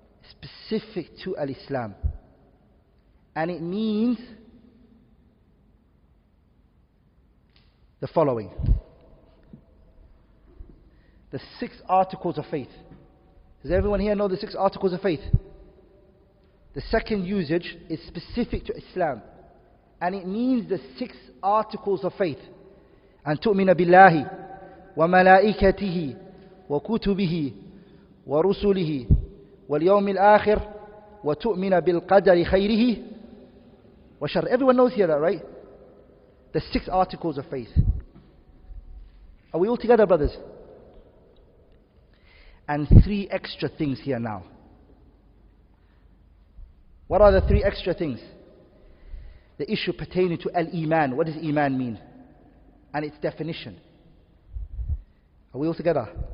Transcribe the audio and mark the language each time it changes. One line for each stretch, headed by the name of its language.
English: Specific to Al-Islam. And it means the following. The 6 articles of faith. Does everyone here know the 6 articles of faith? The second usage is specific to Islam. And it means the 6 articles of faith.
Arabic: أن تؤمن بالله وملائكته وكتبه ورسله واليوم الآخر وتؤمن بالقدر خيره وشر.
English: Everyone knows here that, right? The 6 articles of faith. Are we all together, brothers? And 3 extra things here now. What are the 3 extra things? The issue pertaining to al-Iman. What does Iman mean? And its definition. Are we all together?